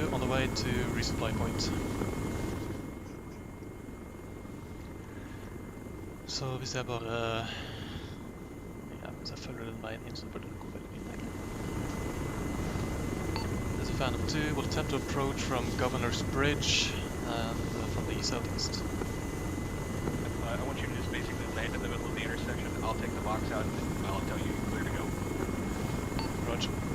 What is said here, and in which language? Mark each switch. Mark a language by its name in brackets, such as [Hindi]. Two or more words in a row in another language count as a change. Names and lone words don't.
[English] way to resupply point. [Norwegian] Så hvis jeg bare... Ja, hvis jeg følger den veien inn, så burde det gå veldig mye lenger. [English] There's a Phantom 2 will attempt to approach from Governor's Bridge and from the southeast. I want you to just basically land in the middle of the intersection. I'll take the box out and I'll tell you clear to go. Roger.